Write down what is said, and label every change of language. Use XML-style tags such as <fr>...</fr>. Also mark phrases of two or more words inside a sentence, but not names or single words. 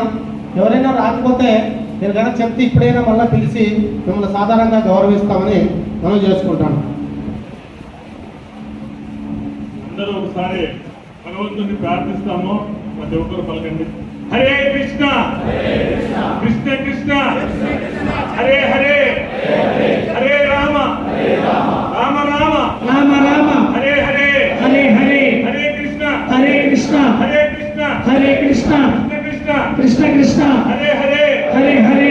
<te>ఎవరైనా రాకపోతే నేను కనుక చెప్తే ఇప్పుడైనా మళ్ళీ పిలిచి మిమ్మల్ని సాధారణంగా గౌరవిస్తామని మనం చేసుకుంటాను. అందరూ ఒకసారి భగవంతుని ప్రార్థిస్తాము. ప్రతి ఒక్కరు పలకండి. హరే కృష్ణ కృష్ణ కృష్ణ హరే హరే హరే రామ రామ రామ రామ రామ హరే హరే హరే హరే హరే కృష్ణ హరే కృష్ణ హరే కృష్ణ హరే కృష్ణ కృష్ణ కృష్ణ కృష్ణ కృష్ణ హరే హరే హరే హరే</te>